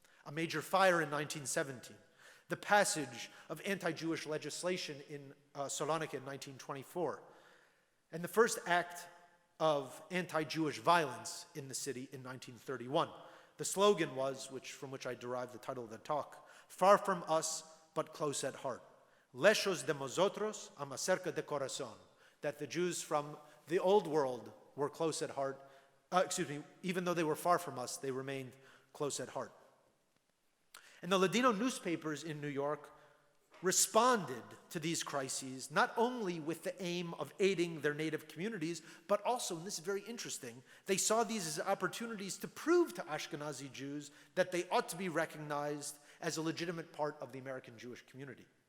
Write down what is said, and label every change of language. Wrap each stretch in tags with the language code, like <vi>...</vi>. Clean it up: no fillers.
<en>A major fire in 1917, the passage of anti-Jewish legislation in Salonica in 1924, and the first act of anti-Jewish violence in the city in 1931. The slogan was, from which I derived the title of the talk, "Far from us, but close at heart.</en> <lad>Lejos de nosotros, ama cerca de corazón."</lad> <en>That the Jews from the old world were close at heart. Even though they were far from us, they remained close at heart. And the Ladino newspapers in New York responded to these crises not only with the aim of aiding their native communities, but also, and this is very interesting, they saw these as opportunities to prove to Ashkenazi Jews that they ought to be recognized as a legitimate part of the American Jewish community.</en>